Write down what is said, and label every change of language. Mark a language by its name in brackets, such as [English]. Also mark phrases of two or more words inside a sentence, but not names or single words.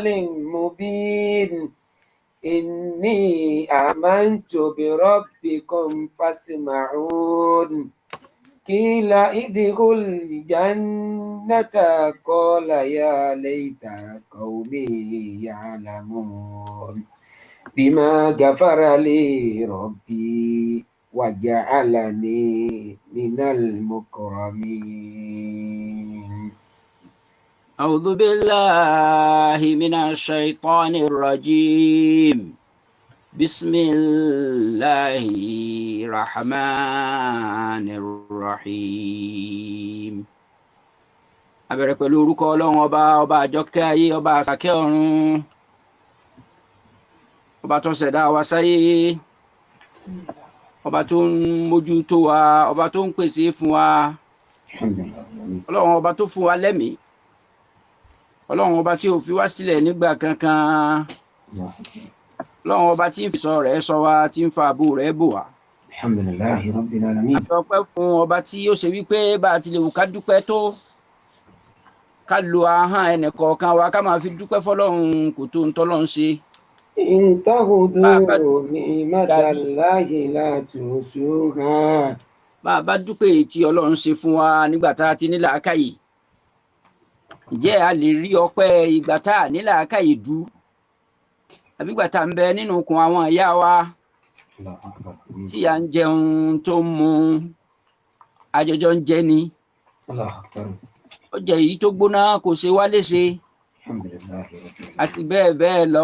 [Arabic] مبين إني آمنت بربكم فاسمعون قيل ادخل الجنة قال يا ليت قومي يعلمون بما غفر لي ربي وجعلني من المكرمين. أعوذ بالله من الشيطان الرجيم بسم الله الرحمن الرحيم. [Yoruba] A bẹ̀rẹ̀ pẹ̀lú orúkọ Ọlọ́run ọba àjọkẹ́ ayé, ọba àsàkẹ́ ọ̀run, ọba tó ṣẹ̀dá wa sáyé, ọba tó ń mójútó wa, ọba tó ń pèsè fún wa, Ọlọ́run ọba tó fún wa lẹ́mìí, Ọlọ́run ọba tí ò fi wá sílẹ̀ nígbà kankan, Ọlọ́run ọba tí ń fi sọ rẹ̀ sọ wa, tí ń fa ààbò rẹ̀ bò wá. [Arabic] الحمد لله رب العالمين. [Yoruba] A dúpẹ́ fún ọba tí ó ṣe wípé bá a ti lè wù ká dúpẹ́ tó, ká lo ahọ́n ẹnìkọ̀ọ̀kan wa ká máa fi dúpẹ́ fọ́lọ́run kò tó ń tọ́lọ́run ṣe. [Arabic] إن تعدوا نعمة الله لا تحصوها. [Yoruba] Bá a bá dúpẹ́ èyí tí Ọlọ́run ṣe fún wa nígbà tá a ti ní làákàyè, ǹjẹ́ a lè rí ọpẹ́ ìgbà tá a ní làákàyè dú àbí ìgbà tá a ń bẹ nínú ikùn àwọn ìyá wa tí à ń jẹun tó ń mu àjọjọ ń jẹ ni, ó jẹ èyí tó gbóná kò ṣe wá léṣe àti bẹ́ẹ̀ bẹ́ẹ̀ lọ.